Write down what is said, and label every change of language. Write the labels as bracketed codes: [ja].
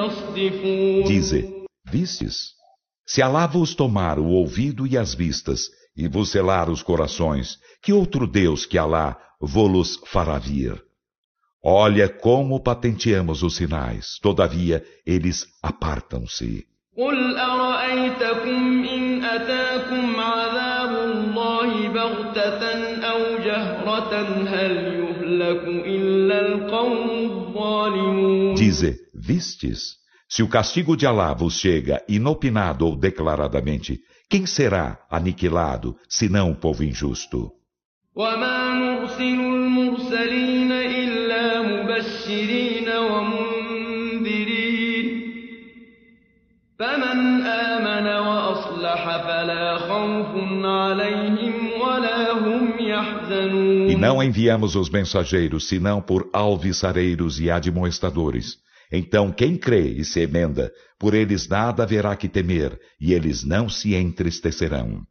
[pt] Dize, vistes? Se Alá vos tomar o ouvido e as vistas, e vos selar os corações, que outro Deus que Alá vos fará vir? Olha como patenteamos os sinais, todavia eles apartam-se. [ar] قل أرأيتكم إن أتاكم عذاب الله بغتة أو جهرة هل يهلك إلا القوم الظالمون. [pt] Dize, vistes? Se o castigo de Alá vos chega inopinado ou declaradamente, quem será aniquilado, senão o povo injusto? [ar] وما نرسل المرسلين إلا مبشرين ومنذرين فمن آمن وأصلح فلا خوف عليهم ولا هم يحزنون. [pt] E não enviamos os mensageiros senão por alvissareiros e admoestadores. Então quem crê e se emenda, por eles nada haverá que temer, e eles não se entristecerão.